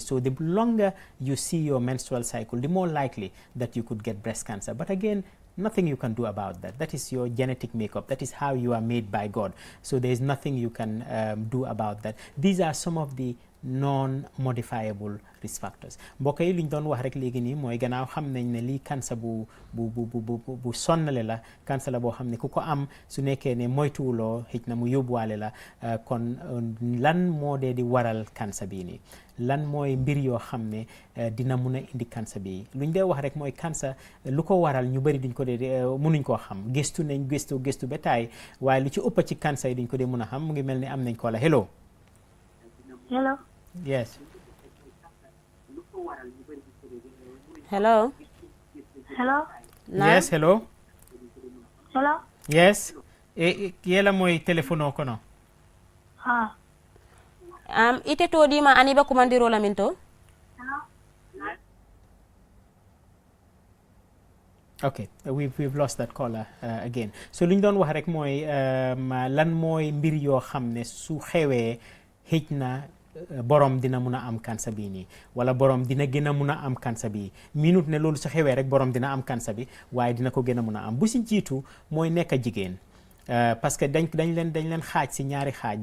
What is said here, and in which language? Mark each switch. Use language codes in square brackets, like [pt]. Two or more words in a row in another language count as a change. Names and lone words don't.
[en] So the longer you see your menstrual cycle, the more likely that you could get breast cancer. But again, nothing you can do about that. That is your genetic makeup. That is how you are made by God. So there is nothing you can do about that. These are some of the non-modifiable risk factors. [wo] mbokk yi li ñu doon wax rek léegi nii mooy gannaaw xam nañ ne lii cancer bu sonnale la, cancer la boo xam ne ku ko am su nekkee ne moytuwuloo xëj na mu yóbbuwaale la. kon lan moo dee di waral cancer bii nii, lan mooy mbir yoo xam ne dina mun a indi cancer bii. lu ñu dee wax rek mooy cancer lu ko waral ñu bëri duñ ko dee munuñ koo xam. gëstu nañ gëstu ba taay, waaye lu ci ëpp ci cancer yi duñ ko dee mun a xam. mu ngi mel ni am nañ ko la. [en] Hello. Hello. Yes. Hello. Hello. Yes, hello. Hello. Yes. Yela moy telefono kono. Ite to di ma ani ba komandiro la minto. Okay, we've lost that caller again. [wo] So liñ doon wax rek mooy lan mooy mbir yoo xam ne su xewee xëj na borom dina mun a am cancer bii nii, wala borom dina gën a mun a am cancer bii. minute ne loolu su xewee rek borom dina am cancer bi, waaye dina ko gën a mun a am. bu si jiitu mooy nekk jigéen. [fr] parce que [wo] dañ leen xaaj si ñaari xaaj.